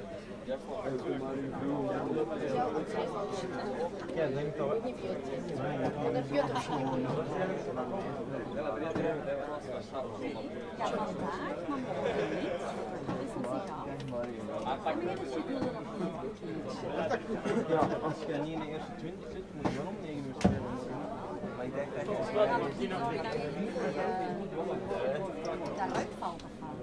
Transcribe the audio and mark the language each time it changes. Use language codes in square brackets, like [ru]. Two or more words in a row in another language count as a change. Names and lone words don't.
[ru] Взял, отрезал, не пьет. Она пьет вообще не пьет. [nl] ja, als je niet in de eerste 20 zit, moet je wel om 9 uur spelen. Maar ik denk dat je Daaruit valt of wat?